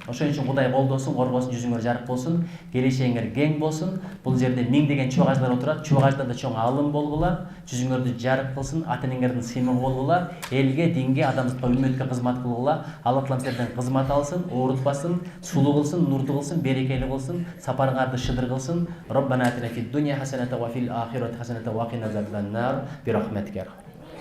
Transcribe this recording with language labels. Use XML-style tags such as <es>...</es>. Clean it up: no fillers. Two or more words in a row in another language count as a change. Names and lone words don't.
<ky>Ошон үчүн Кудай колдосун, коргосун, жүзүңөр жарык болсун, келечегиңер кең болсун. Бул жерде миңдеген чоң ажлар отурат. Чоң аждан да чоң алым болгула, жүзүңөрдү жарык кылсын, ата-энеңердин сыймыгы болгула, элге, динге, адамзатка, үммөткө кызмат кылгыла. Алла таалам силерден кызмат алсын, оорутпасын, сулуу кылсын, нурдуу кылсын, берекелүү кылсын, сапарыңарды шыдыр кылсын.</ky> <ar>ربنا آتنا في الدنيا حسنة وفي الآخرة حسنة وقنا عذاب النار. برحمتك.</ar>